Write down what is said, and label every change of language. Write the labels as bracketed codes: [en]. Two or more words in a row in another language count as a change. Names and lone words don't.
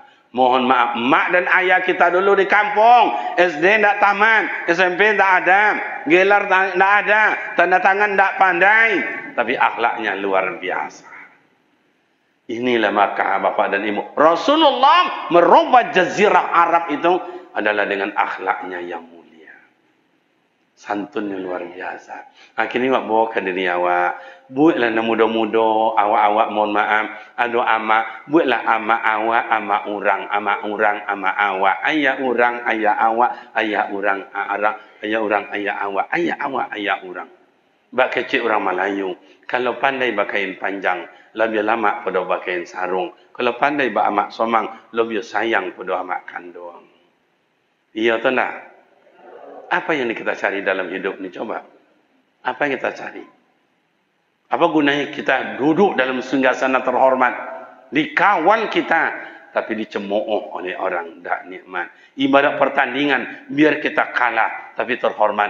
[id] Mohon maaf, mak dan ayah kita dulu di kampung, SD tidak tamat, SMP tidak ada, gelar tidak ada, tanda tangan tidak pandai, tapi akhlaknya luar biasa. Inilah maka bapak dan ibu. Rasulullah merubah jazirah Arab itu adalah dengan akhlaknya yang mulia. Santunnya luar biasa. [min] Akhirnya awak bawa ke diri awak. Buatlah muda-muda, awak-awak mohon maaf. Ada amak, buatlah amak awak, amak orang, amak awak. Ayah orang, ayah awak, ayah orang, ayah orang, ayah awak, ayah awak, ayah orang. Bak kecil orang Melayu. Kalau pandai bakain panjang, lebih lama pada bakain sarung. Kalau pandai bak amak somang, lebih sayang pada amak kandung. [ms] Iya atau tak? Apa yang kita cari dalam hidup ni? Coba. Apa yang kita cari? Apa gunanya kita duduk dalam singgasana terhormat? Dikawal kita, tapi dicemooh oleh orang tak nikmat. Ibarat pertandingan, biar kita kalah, tapi terhormat.